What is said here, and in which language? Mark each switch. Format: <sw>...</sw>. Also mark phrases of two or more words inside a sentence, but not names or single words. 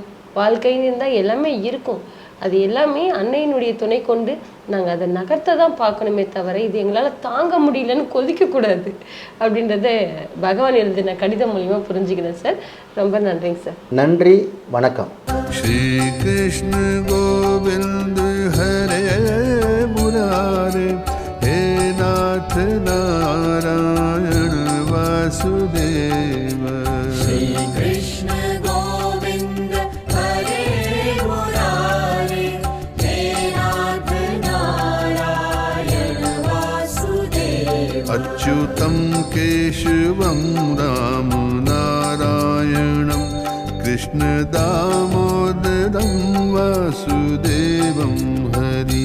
<ta>வாழ்க்கைன்னு இருந்தால் எல்லாமே இருக்கும், அது எல்லாமே அன்னையினுடைய துணை கொண்டு நாங்கள் அதை நகர்த்த தான் பார்க்கணுமே தவிர இது எங்களால் தாங்க முடியலன்னு கொதிக்கக்கூடாது அப்படின்றத பகவான் எழுதின கடிதம் மூலியமாக புரிஞ்சுக்கிறேன் சார். ரொம்ப நன்றிங்க சார். நன்றி, வணக்கம்.</ta> <sa>श्री कृष्ण गोविंद हरे मुरारे हे नाथ नारायण वासुदेव. श्री कृष्ण गोविंद हरे मुरारे हे नाथ नारायण वासुदेव. अच्युतं केशवं राम नारायणं कृष्ण दामोदरं वासुदेवं हरि.</sa>